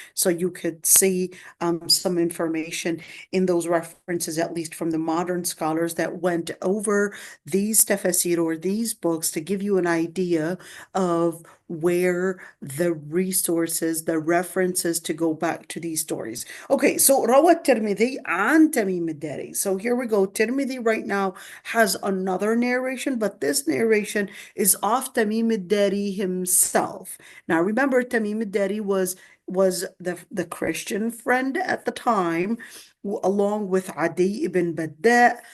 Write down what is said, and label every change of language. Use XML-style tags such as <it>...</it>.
<en>So you could see some information in those references, at least from the modern scholars that went over these tafsir or these books to give you an idea of where the resources, the references to go back to these stories. Okay, so</en> <ar>روى الترمذي عن تميم الداري.</ar> <en>So here we go. Tirmidhi right now has another narration, but this narration is of Tamim al-Dari himself. Now remember, Tamim al-Dari was was the Christian friend at the time, along with Adi ibn Badda.</en>